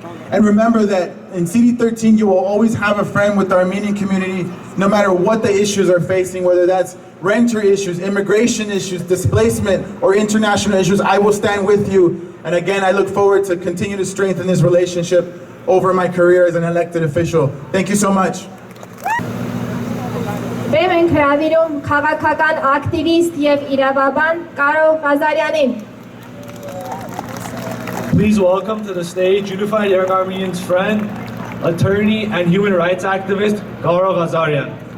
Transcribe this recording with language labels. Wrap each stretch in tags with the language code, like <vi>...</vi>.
<en>And remember that in City 13, you will always have a friend with the Armenian community, no matter what the issues are facing, whether that's renter issues, immigration issues, displacement, or international issues. I will stand with you. And again, I look forward to continue to strengthen this relationship over my career as an elected official. Thank you so much.</en> <hy>Բեմ ենք հրավիրում քաղաքական ակտիվիստ եւ իրավաբան Կարո Ղազարյանին.</hy> <en>Please welcome to the stage Unified Young Armenians friend, attorney, and human rights activist, Garo Ghazarian.</en>